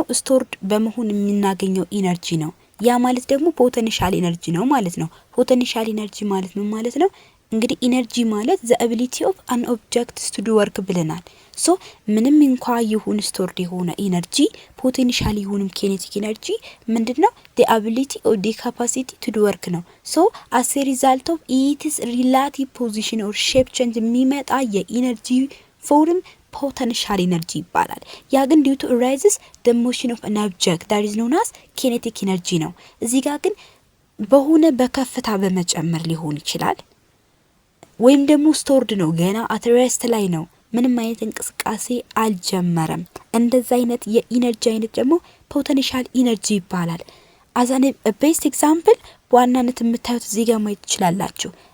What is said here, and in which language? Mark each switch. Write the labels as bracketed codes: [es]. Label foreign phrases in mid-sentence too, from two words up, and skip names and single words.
[am] ስቶርድ በመሆን የምናገኘው ኢነርጂ ነው። ያ ማለት ደግሞ [en] potential energy [am] ነው ማለት ነው። [en] potential energy [am] ማለት ምን ማለት ነው? እንግዲህ ኢነርጂ ማለት [en] the ability of an object to do work [am] ብለናል። ሶ ምንም እንኳን ይሁን ስቶርድ የሆነ ኢነርጂ ፖቴንሻል ይሁንም [en] kinetic energy [am] ምንድነው? [en] the ability or the capacity to do work ነው። ሶ as a result of its relative position or shape change [am] የሚመጣ [en] energy form potential energy [am] ይባላል። ያ ግን [en] due to arises the motion of an object that is known as kinetic energy [am] ነው። እዚህ ጋር ግን በሆነ በከፍታ በመጨመር ሊሆን ይችላል። ወይም ደግሞ ስቶርድ ነው፣ ገና አትሬስት ላይ ነው፣ ምንም አይነት እንቅስቃሴ አልጀመረም። እንደዛ አይነት የኢነርጂ አይነት ደግሞ [en] potential energy [am] ይባላል። አዛኔ [en] best example [am] በዋናነት የምታዩት እዚህ ጋር ማየት ትችላላችሁ።